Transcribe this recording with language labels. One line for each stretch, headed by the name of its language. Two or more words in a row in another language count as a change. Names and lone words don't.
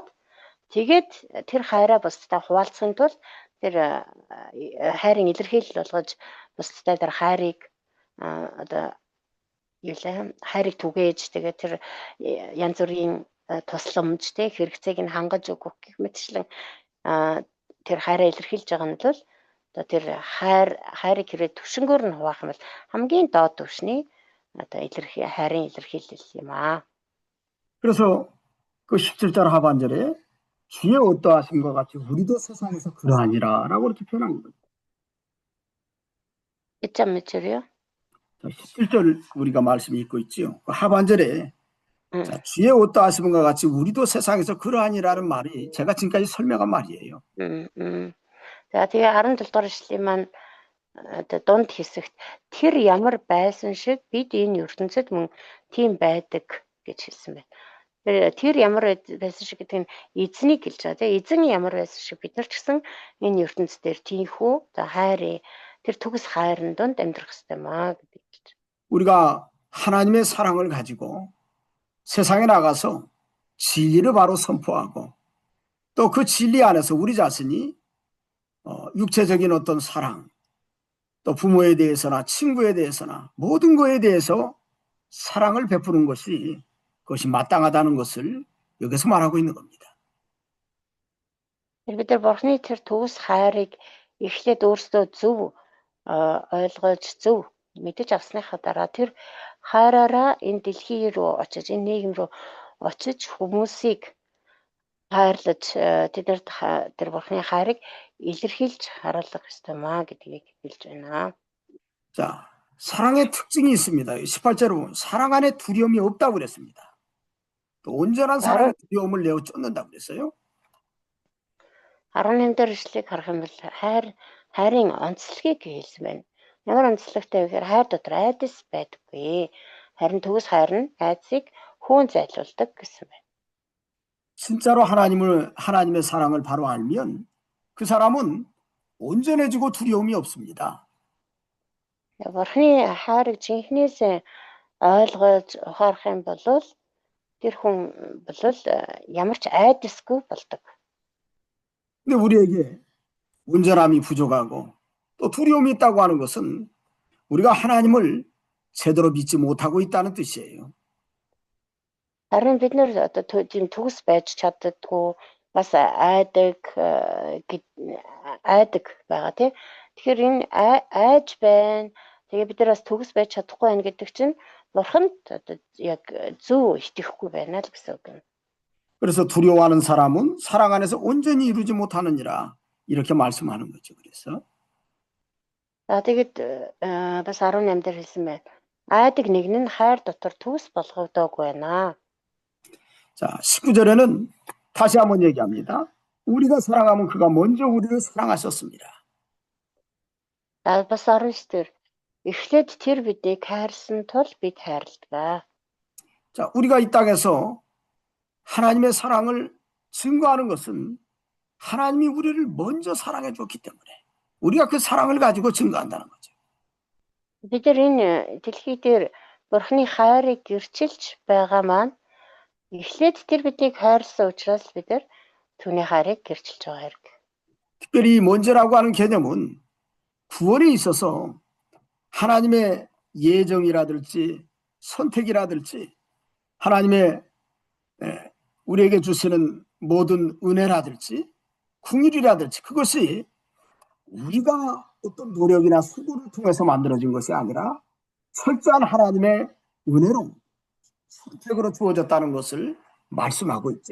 Mongolian: тэгээд тэр хайраа бусдад хуваалцахын тулд тэр хайрын илэрхийлэл болгож бусдад тэр хайрыг одоо хайрыг түгээж тэгээд тэр янз бүрийн тусламж хэрэгцээг нь хангаж өгөх гэх мэтчлэн тэр хайраа илэрхийлж байгаа нь бол одоо тэр хайрыг хэрэг төвшнгөөр нь хуваах юм бол хамгийн доод түвшний одоо хайрын илэрхийлэл юм аа.
Korean: 그래서 그 17절 하반절에 주의 어떠하심과 같이 우리도 세상에서 그러하니라라고 이렇게 표현한 거예요. 17절 우리가 말씀 읽고 있지요. 그 하반절에 자, 주의 어떠하심과 같이 우리도 세상에서 그러하니라는 말이 제가 지금까지 설명한 말이에요.
Mongolian: За тэгээ 17 дугаар эшлэлийн маань одоо дунд хэсэгт тэр ямар байсан шиг бид энэ ертөнцид мөн тийм байдаг гэж хэлсэн байна. Тэр ямар байсан шиг гэдэг нь эзнийг хэлж байгаа тийм эзэн ямар байсан шиг бид нар ч гэсэн энэ ертөнцид дээр тийхүү за хайр тэр төгс хайрын донд амьдрах хэрэгтэй маа гэдэг.
Korean: 우리가 하나님의 사랑을 가지고 세상에 나가서 진리를 바로 선포하고 또 그 진리 안에서 우리 자신이 육체적인 어떤 사랑, 또 부모에 대해서나 친구에 대해서나 모든 것에 대해서 사랑을 베푸는 것이 그것이 마땅하다는 것을 여기서 말하고 있는 겁니다.
Mongolian: бид нар бурхны тэр төгс хайрыг эхлээд өөрсдөө зөв ойлгож зөв мэдэж авсныхаа дараа тэр хайраараа энэ дэлхий рүү очиж энэ нийгэм рүү очиж хүмүүсийг хайрлаж тэднэрт тэр бурхны хайрыг илэрхийлж харуулах ёстой маа гэдгийг хэлж байна.
Korean: 자, 사랑의 특징이 있습니다. 18절에 보면 사랑 안에 두려움이 없다고 그랬습니다. 또 온전한 사랑의 두려움을 내어 쫓는다고 그랬어요.
Mongolian: 18 дээр ишлэгийг харах юм бол хайрын онцлогийг хэлсэн байна. Ямар онцлогтой вэ гэхээр хайр дотор айдас байдаггүй. Харин төгс хайр нь айдсыг хөөн зайлуулдаг гэсэн байна.
Korean: 진짜로 하나님의 사랑을 바로 알면 그 사람은 온전해지고 두려움이 없습니다.
Mongolian: Бурхны хайрыг жинхнээс ойлгож ухаарах юм бол тэр хүн бол ямар ч айдасгүй болдог.
Korean: 근데 우리에게 온전함이 부족하고 또 두려움이 있다고 하는 것은 우리가 하나님을 제대로 믿지 못하고 있다는 뜻이에요.
Mongolian: Харин бид нэр одоо тийм төгс байж чаддаггүй бас айдаг байгаа тийм. Тэгэхээр энэ айж байна. Тэгээ бид нар бас төгс байж чадахгүй байна гэдэг чинь бурханд одоо яг зөв итгэхгүй байна л гэсэн үг юм.
Korean: 그래서 두려워하는 사람은 사랑 안에서 온전히 이루지 못하느니라 이렇게 말씀하는 거죠. 그래서
Mongolian: Тэгээд бас 18 дээр хэлсэн байна. Айдаг нэг нь хайр дотор төгс болгогдоогүй байна.
Korean: 자, 19절에는 다시 한번 얘기합니다. 우리가 사랑하면 그가 먼저 우리를 사랑하셨습니다.
Mongolian: Бас 19 дээр эхлээд тэр бидийг хайрсан тул бид хайрладаг.
Korean: 자, 우리가 이 땅에서 하나님의 사랑을 증거하는 것은 하나님이 우리를 먼저 사랑해 줬기 때문에 우리가 그 사랑을 가지고 증거한다는 거죠.
Mongolian: Бид нар энэ дэлхий дээр бурхны хайрыг гэрчилж байгаа маань эхлээд тэр бидийг хайрлсан учраас бид нар түүний хайрыг гэрчилж байгаа хэрэг.
Korean: 특별히 먼저라고 하는 개념은 구원에 있어서 하나님의 예정이라든지 선택이라든지 하나님의 우리에게 주시는 모든 은혜라든지 긍휼이라든지 그것이 우리가 어떤 노력이나 수고를 통해서 만들어진 것이 아니라 철저한 하나님의 은혜로 선택으로 주어졌다는 것을 말씀하고 있죠.